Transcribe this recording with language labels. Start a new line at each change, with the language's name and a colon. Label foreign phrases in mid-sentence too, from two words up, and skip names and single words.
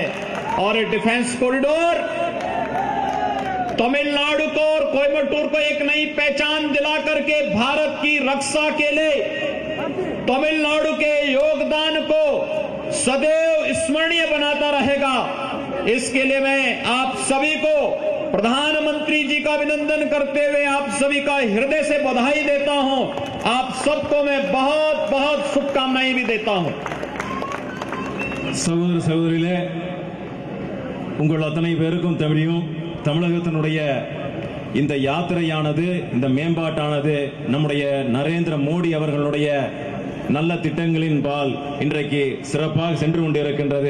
Hindi: और
English: defence corridor
Hindi: तमिलनाडु को और कोयम्बटूर को एक नई पहचान दिला करके भारत की रक्षा के लिए तमिलनाडु के योगदान को सदैव स्मरणीय बनाता रहेगा। इसके लिए मैं आप सभी को, प्रधानमंत्री जी का अभिनंदन करते हुए आप सभी का हृदय से बधाई देता हूं। आप सबको मैं बहुत बहुत शुभकामनाएं भी देता हूं।
Tamil: சகோதர சகோதரிகளே, உங்கள் அத்தனை பேருக்கும் தெரியும், தமிழகத்தினுடைய இந்த யாத்திரையானது, இந்த மேம்பாட்டானது நம்முடைய நரேந்திர மோடி அவர்களுடைய நல்ல திட்டங்களின் பால் இன்றைக்கு சிறப்பாக சென்று கொண்டிருக்கின்றது.